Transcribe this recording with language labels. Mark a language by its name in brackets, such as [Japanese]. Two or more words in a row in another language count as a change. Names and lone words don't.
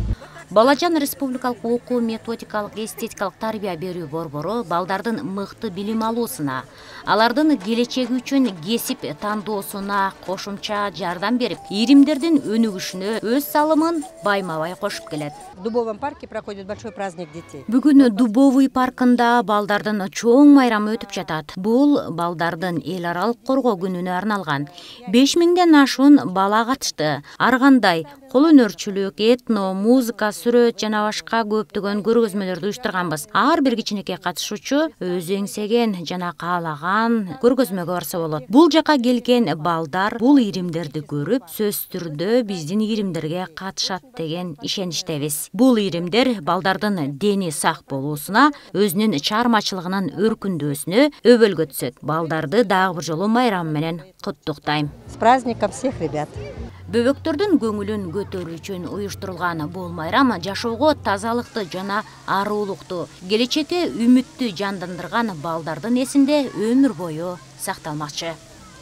[Kyrgyz] Балажан республикалык окуу методикалык эстетикалык тарбия берүү борбору балдардын мыкты билим алуусуна, алардын келечеги үчүн кесип тандоосуна кошумча жардам берип, иримдердин өнүгүшүнө өз салымын байма-бай кошуп келет. [Russian] В Дубовом парке проходит большой праздник детей. [Kyrgyz] Бүгүн Дубовый паркында балдардын чоң майрамы өтүп жатат. Бул балдардын эл аралык коргоо күнүнө арналган. 5000ден ашуун бала катышты. Ар кандай кол өнөрчүлүк, этно, музыка, сүрөт жана башка көптөгөн көргөзмөлөрдү уюштурганбыз. Ар бир кичинекей катышуучу өзү эңсеген жана каалаган көргөзмөгө барса болот. Бул жака келген балдар бул иримдерди көрүп, сөзсүз түрдө биздин иримдерге катышат деген ишеничтебиз. Бул иримдер балдардын дени сак болуусуна, өзүнүн чыгармачылыгынын өркүндөөсүнө өбөлгө түсөт. Балдарды дагы бир жолу майрам менен куттуктайм. [Russian] С праздником всех ребят. [Kyrgyz] Бөбөктөрдүн көңүлүн көтөрүү үчүн уюштурулган бул майрам жашоого тазалыкты жана аруулукту, келечекке үмүттү жандандырган балдардын эсинде өмүр бою сакталмакчы.